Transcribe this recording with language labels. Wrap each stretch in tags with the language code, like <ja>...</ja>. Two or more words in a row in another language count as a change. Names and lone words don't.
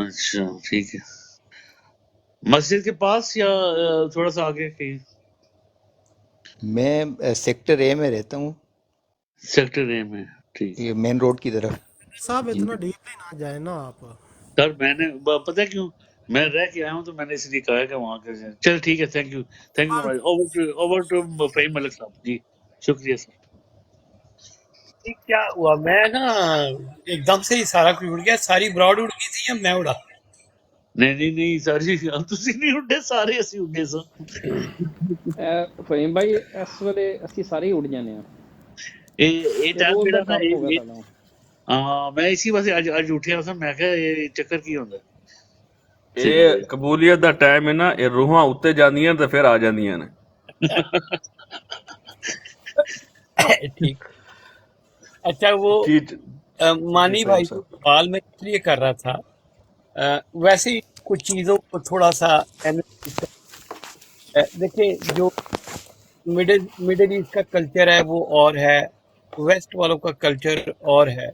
<ur>اچھا ٹھیک ہے، مسجد کے پاس یا تھوڑا سا آگے کہیں؟ ہوں۔ میں سیکٹر اے میں رہتا ہوں، سیکٹر اے میں، ٹھیک یہ مین روڈ کی طرف۔ صاحب ہے۔ اتنا ڈیپلی نہ جائیں نا آپ۔ سر میں نے پتہ ہے کیوں میں رہ کے آیا ہوں، تو میں نے اس لیے کہا ہے کہ وہاں کے چل ٹھیک ہے،</ur> <en>thank you very much, over to</en> <ur>فہیم ملک صاحب جی، شکریہ سر۔ یہ کیا ہوا، میں نا ایک دم سے ہی سارا کوئی اڑ گیا، ساری براڈ اڑ گئی تھی یا میں اڑا؟ نہیں سر جی،</ur> <pa>تسی نہیں اڈے، سارے اسی اڈے ਫਹੀਮ ਭਾਈ ਇਸ ਵੇਲੇ ਅਸੀਂ ਸਾਰੇ ਹੀ ਉੱਡ ਜਾਂਦੇ ਆ, ਇਹ ਇਹ ਟਾਈਮ ਰੋਜ਼ ਦਾ ਜਿਹੜਾ ਨਾ ਕੰਮ ਹੋ ਗਿਆ ਸਾਡਾ। ਹਾਂ ਮੈਂ ਇਸੀ ਵਾਸਤੇ ਅੱਜ ਉੱਠਿਆ ਸੀ, ਮੈਂ ਕਿਹਾ ਇਹ ਚੱਕਰ ਕੀ ਹੁੰਦਾ। ਠੀਕ ਇਹ ਕਬੂਲੀਅਤ ਦਾ ਟਾਈਮ ਹੈ ਨਾ, ਇਹ ਰੂਹਾਂ ਉੱਤੇ ਜਾਂਦੀਆਂ ਤੇ ਫਿਰ ਆ ਜਾਂਦੀਆਂ ਨੇ।</pa> <ur>ٹھیک۔ اچھا وہ جی مانی فہیم بھائی کو صاحب، سوال میں اس لیے کر رہا تھا، ویسے ہی کچھ چیزوں کو تھوڑا سا analyze دیکھیں، جو مڈل ایسٹ کا کلچر ہے وہ اور ہے، ویسٹ والوں کا کلچر اور ہے۔</ur>